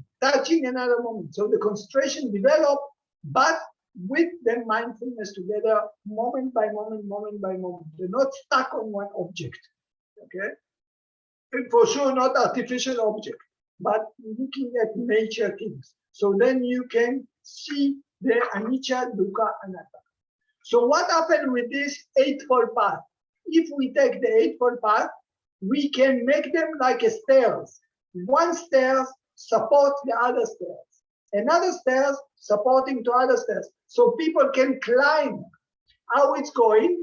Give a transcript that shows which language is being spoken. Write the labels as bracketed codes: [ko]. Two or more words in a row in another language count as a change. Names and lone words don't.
[en] Touching, another moment. So the concentration develop, but with the mindfulness together, moment by moment, moment by moment. They're not stuck on one object. Okay? And for sure, not artificial object, but looking at nature things. So then you can see the [pi] anicca, dukkha, anatta. [en] So what happened with this Eightfold Path? If we take the Eightfold Path, we can make them like a stairs. One stairs support the other stairs. Another stairs supporting to other stairs. So people can climb. How it's going?